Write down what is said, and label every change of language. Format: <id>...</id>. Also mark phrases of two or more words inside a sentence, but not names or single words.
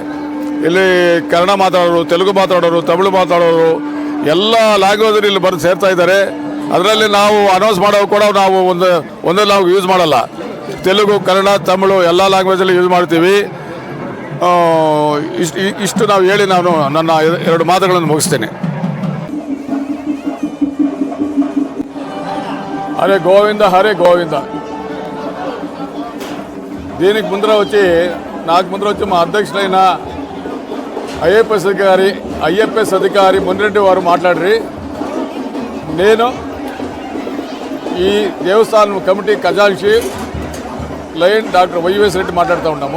<kn>ಇಲ್ಲಿ ಕನ್ನಡ ಮಾತಾಡೋರು, ತೆಲುಗು ಮಾತಾಡೋರು, ತಮಿಳು ಮಾತಾಡೋರು ಎಲ್ಲ ಲ್ಯಾಂಗ್ವೇಜಲ್ಲಿ ಇಲ್ಲಿ ಬಂದು ಸೇರ್ತಾ ಇದ್ದಾರೆ. ಅದರಲ್ಲಿ ನಾವು ಅನೌನ್ಸ್ ಮಾಡೋದು ಕೂಡ ನಾವು ಒಂದೇ ನಾವು ಯೂಸ್ ಮಾಡಲ್ಲ. ತೆಲುಗು, ಕನ್ನಡ, ತಮಿಳು ಎಲ್ಲ ಲ್ಯಾಂಗ್ವೇಜಲ್ಲಿ ಯೂಸ್ ಮಾಡ್ತೀವಿ. ಇಷ್ಟು ನಾವು ಹೇಳಿ ನಾನು ನನ್ನ 2 ಮಾತುಗಳನ್ನು ಮುಗಿಸ್ತೇನೆ.</kn> <te>హరే గోవింద. దీనికి ముందర వచ్చి మా అధ్యక్షులైన ఐఎఫ్ఎస్ అధికారి మునిరెడ్డి వారు మాట్లాడి నేను ఈ దేవస్థానం కమిటీ ఖజాన్షి లయన్ డాక్టర్ వైఎస్ రెడ్డి మాట్లాడుతూ ఉన్నాము.</te>